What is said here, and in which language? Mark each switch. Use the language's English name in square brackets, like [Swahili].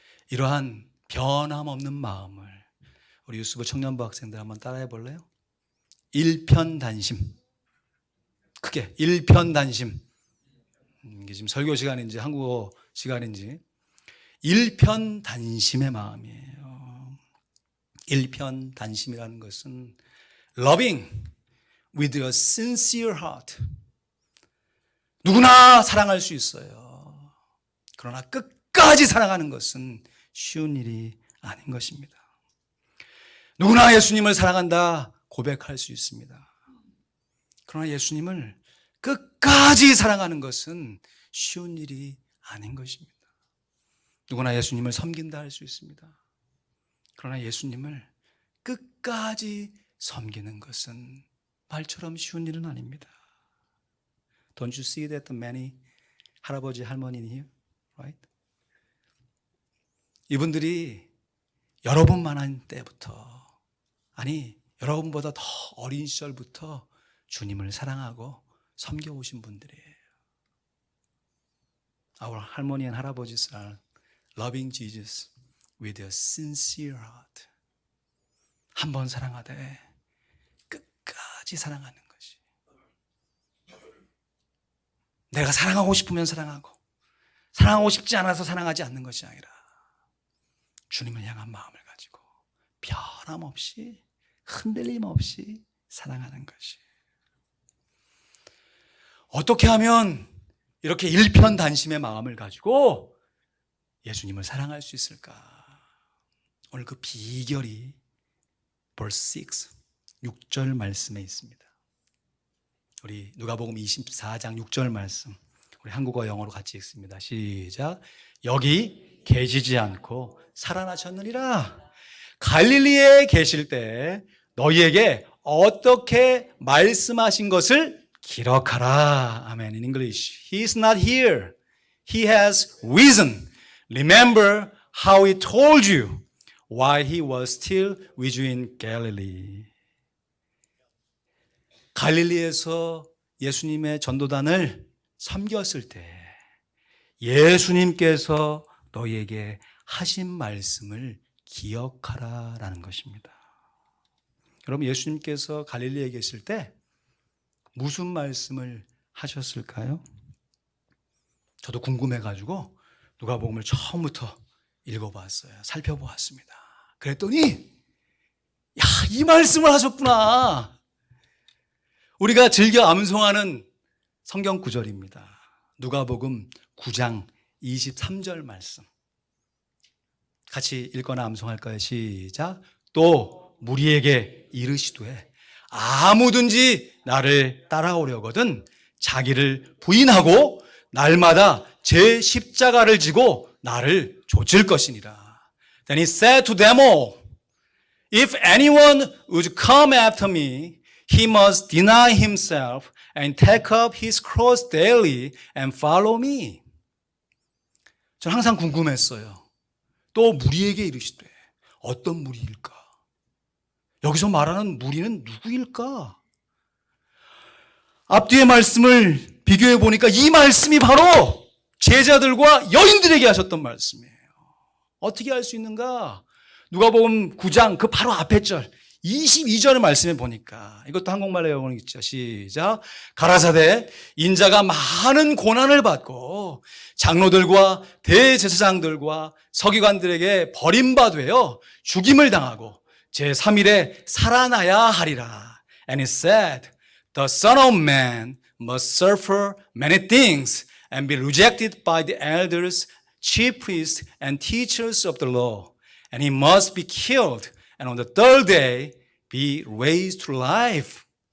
[Korean] 이러한 변함없는 마음을 우리 유스부 청년부 학생들 한번 따라해 볼래요? 일편단심. 크게 일편단심. 이게 지금 설교 시간인지 한국어 시간인지 일편단심의 마음이에요. 일편단심이라는 것은 [English] loving with a sincere heart. [Korean] 누구나 사랑할 수 있어요. 그러나 끝까지 사랑하는 것은 쉬운 일이 아닌 것입니다. 누구나 예수님을 사랑한다 고백할 수 있습니다. 그러나 예수님을 끝까지 사랑하는 것은 쉬운 일이 아닌 것입니다. 누구나 예수님을 섬긴다 할 수 있습니다. 그러나 예수님을 끝까지 섬기는 것은 말처럼 쉬운 일은 아닙니다. [English] Don't you see that the many [Korean] 할아버지 할머니 [English] here, right? [Korean] 이분들이 여러분만한 때부터, 아니 여러분보다 더 어린 시절부터 주님을 사랑하고 섬겨오신 분들이에요. [English] Our 할머니 and 할아버지's are loving Jesus with a sincere heart. [Korean] 한 번 사랑하되 끝까지 사랑하는 것이. 내가 사랑하고 싶으면 사랑하고, 사랑하고 싶지 않아서 사랑하지 않는 것이 아니라 주님을 향한 마음을 가지고 변함없이 흔들림 없이 사랑하는 것이. 어떻게 하면 이렇게 일편단심의 마음을 가지고 예수님을 사랑할 수 있을까? 오늘 그 비결이 verse 6, 6절 말씀에 있습니다. 우리 누가복음 24장 6절 말씀, 우리 한국어 영어로 같이 읽습니다. 시작. 여기 계시지 않고 살아나셨느니라. 갈릴리에 계실 때 너희에게 어떻게 말씀하신 것을 기록하라. 아멘. [English] In English, He is not here. He has risen. Remember how He told you while He was still with you in Galilee. [Korean] 갈릴리에서 예수님의 전도단을 섬겼을 때 예수님께서 너희에게 하신 말씀을 기억하라라는 것입니다. 여러분, 예수님께서 갈릴리에 계실 때 무슨 말씀을 하셨을까요? 저도 궁금해가지고 누가복음을 처음부터 읽어봤어요. 살펴보았습니다. 그랬더니 야, 이 말씀을 하셨구나. 우리가 즐겨 암송하는 성경 구절입니다. 누가복음 9장 23절 말씀. 같이 읽거나 암송할까요? 시작. 또 무리에게 이르시되 아무든지 나를 따라오려거든 자기를 부인하고 날마다 제 십자가를 지고 나를 좇을 것이니라. [English] Then he said to them all, If anyone would come after me, he must deny himself and take up his cross daily and follow me. [Korean] 저는 항상 궁금했어요. 또 무리에게 이르시되 어떤 무리일까? 여기서 말하는 무리는 누구일까? 앞뒤의 말씀을 비교해 보니까 이 말씀이 바로 제자들과 여인들에게 하셨던 말씀이에요. 어떻게 알 수 있는가? 누가복음 9장 그 바로 앞에 절 22절의 말씀에 보니까 이것도 한국말로 영어로 있죠. 시작. 가라사대 인자가 많은 고난을 받고 장로들과 대제사장들과 서기관들에게 버림받되어 죽임을 당하고 제3일에 살아나야 하리라. [English] And he said, The Son of Man must suffer many things and be rejected by the elders, chief priests, and teachers of the law. And he must be killed, and on the third day be raised to life.